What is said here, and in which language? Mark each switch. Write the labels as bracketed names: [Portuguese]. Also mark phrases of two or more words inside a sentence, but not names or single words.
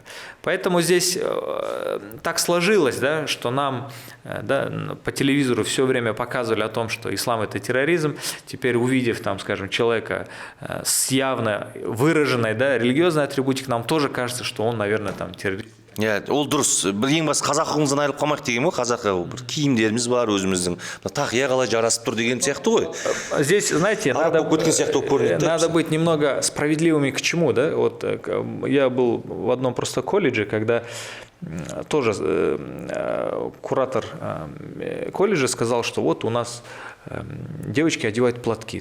[Russian] Поэтому здесь так сложилось, да, что нам, да, по телевизору все время показывали о том, что ислам это терроризм. Теперь, увидев, там, скажем, человека с явно выраженной, да, религиозной атрибутикой, нам тоже кажется, что он, наверное, там террорист. [Kazakh] Ол дұрыс. Бір ең басты қазақылығымыздан айырылып қалмайық деген ғой, қазақы бір киімдеріміз бар өзіміздің. Тақия қалай жарасып тұр деген сияқты ғой. [Russian] Здесь, знаете, надо быть немного справедливыми к чему, да? Вот я был в одном просто колледже, когда тоже куратор колледжа сказал, что вот у нас девочки одевают платки.